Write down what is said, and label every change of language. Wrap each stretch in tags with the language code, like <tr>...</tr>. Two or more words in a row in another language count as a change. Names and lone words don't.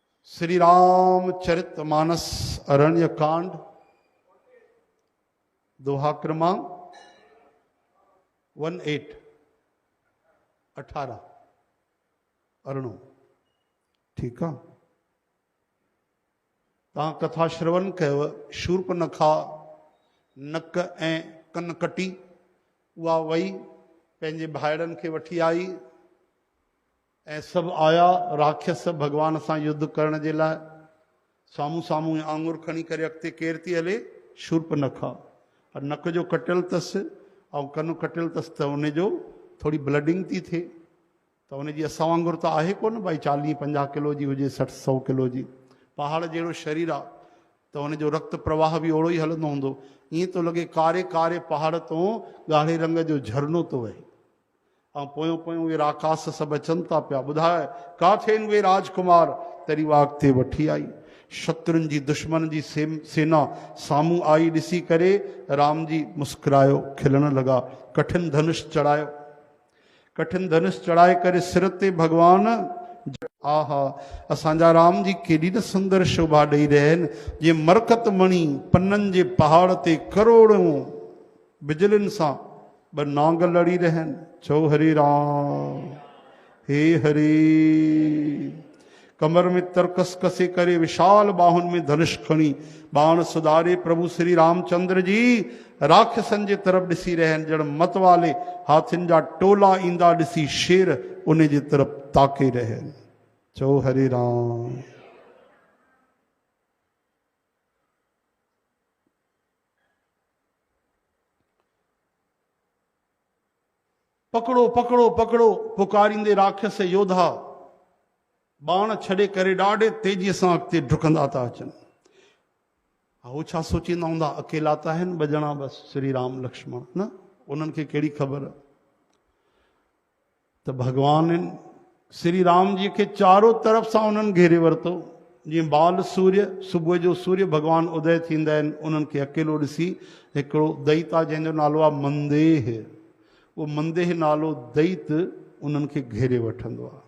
<sd>श्री रामचरित मानस अरण्य कांड दोहा क्रमांक 18 अरणो।</sd> <hi>ठीक है,</hi> <sd>तहां कथा श्रवण कयो। शूर्पनखा नक ऐं कन कटी उहा वई पंहिंजे भाइड़नि खे वठी आई ऐं सभु आया राक्षस भगवान सां युद्ध करण जे लाइ। साम्हूं साम्हूं आंगुर खणी करे अॻिते केरु थी हले? शूर्पनखा। और नक जो कटियल अथसि ऐं कन कटियल अथसि त उनजो थोरी ब्लडिंग थी थिए। त उनजी असां वांगुरु त आहे कोन भाई 40-50 किलो जी हुजे, 60-100 किलो जी। पहाड़ जहिड़ो शरीर आहे त उनजो रक्त प्रवाह बि ओड़ो ई हलंदो हूंदो। ईअं थो लॻे कारे कारे पहाड़ तो ॻाढ़े रंग जो झरनो थो वहे ऐं पोयों पोयों उहे राकास सभु अचनि था पिया। ॿुधाए काथे आहिनि उहे राजकुमार? तरी उहा अॻिते वठी आई। शत्रुनि जी दुश्मन जी सेना साम्हूं आई ॾिसी करे राम जी मुस्कुरायो, खिलण लॻा। कठिन धनुष चढ़ायो, कठिन धनुष चढ़ाए करे सिर ते भगवान। आहा, असांजा राम जी केॾी न सुंदर शोभा ॾेई रहिया आहिनि। जीअं मरकत मणी पन्ननि जे पहाड़ ते करोड़ों बिजलियुनि सां ॿ नांग लड़ी रहिया आहिनि। चओ हरे राम, हे हरे। कमर में तरकस कसे करे विशाल बाहुनि में धनुष खणी बाण सुधारे प्रभु श्री रामचंद्र जी राक्षसनि जे तरफ़ ॾिसी रहिया आहिनि। ॼण मत वाले हाथियुनि जा टोला ईंदा ॾिसी शेर उन जे तरफ़ ताके रहिया आहिनि। चओ हरे राम। पकड़ो पकड़ो पकड़ो पुकारींदे राक्षस योधा बाण छॾे करे ॾाढे तेजीअ सां अॻिते डुकंदा था अचनि। हू छा सोचींदा हूंदा? अकेला त आहिनि ॿ ॼणा बसि, श्री राम लक्ष्मण न? उन्हनि खे कहिड़ी ख़बर त भॻवान श्री राम जी खे चारों तरफ़ सां उन्हनि घेरे वरितो। जीअं बाल सूर्य सुबुह जो सूर्य भॻवान उदय थींदा आहिनि, उन्हनि खे अकेलो ॾिसी हिकिड़ो दैता जंहिंजो नालो आहे मंदेह, उहो मंदेह नालो दैत उन्हनि खे घेरे वठंदो आहे।</sd>